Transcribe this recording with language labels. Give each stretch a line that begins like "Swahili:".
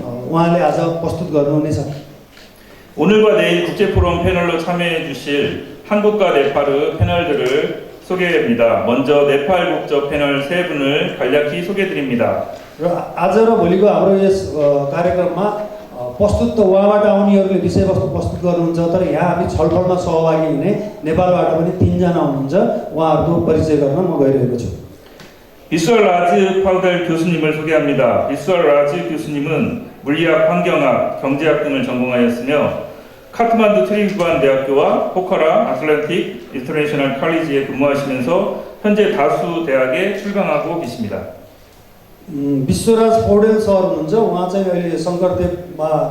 Nepali: उहाँले आज प्रस्तुत गर्नुहुनेछ।
Korean: 오늘과 내일 국제포럼 패널로 참여해 주실 한국과 네팔의 패널들을 소개합니다. 먼저 네팔 국적 패널 3분을 간략히 소개드립니다.
Nepali: र आज र भोलिको हाम्रो यस कार्यक्रममा प्रस्तुत त उहाँबाट आउनेहरूले विषयवस्तु प्रस्तुत गर्नुहुन्छ, तर यहाँ हामी छलफलमा सहभागी हुने नेपालबाट पनि 3 जना हुनुहुन्छ। उहाँहरूको परिचय गर्न म गइरहेको छु।
Korean: 비수얼 라즈 파우델 교수님을 소개합니다. 비수얼 라즈 교수님은 물리학, 환경학, 경제학 등을 전공하였으며 카트만두 트리부안 대학교와 포카라 아틀란틱 인터내셔널 칼리지에 근무하시면서 현재 다수 대학에 출강하고 계십니다.
Nepali: विश्वराज पौडेल सर हुनुहुन्छ। उहाँ चाहिँ अहिले शङ्करदेवमा